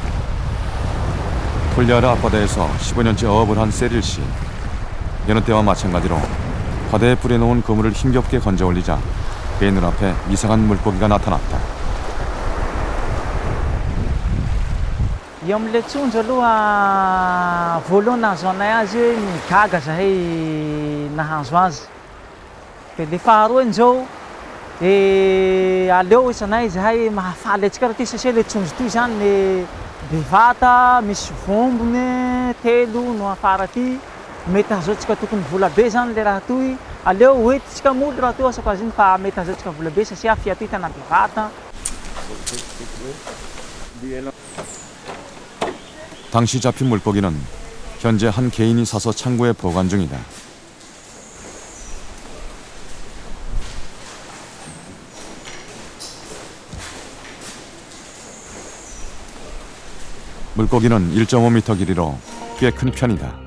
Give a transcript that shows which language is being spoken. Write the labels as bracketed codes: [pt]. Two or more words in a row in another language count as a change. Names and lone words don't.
[ko] 톨리아르 앞바다에서 15년째 어업을 한 세릴 씨. 여느 때와 마찬가지로 바다에 뿌려놓은 그물을 힘겹게 건져 올리자 그의 눈앞에 이상한 물고기가 나타났다. [mg] Iam le tsonjo aloha voalohany nahazo anay azy hoe migaga zahay nahazo azy. Dia le faharoany zao aleo isanay zahay mahafaly antsika raha ty satria le tsonjo ty zany le bevata misy vombony telo no afara aty. Mety ahazoantsika tokony vola be zany le raha toy. Aleo hoentintsika moly raha toy asako azy iny fa mety ahazoantsika vola be satria fia toy tena bevata. [ko] 당시 잡힌 물고기는 현재 한 개인이 사서 창고에 보관 중이다. 물고기는 1.5m 길이로 꽤 큰 편이다.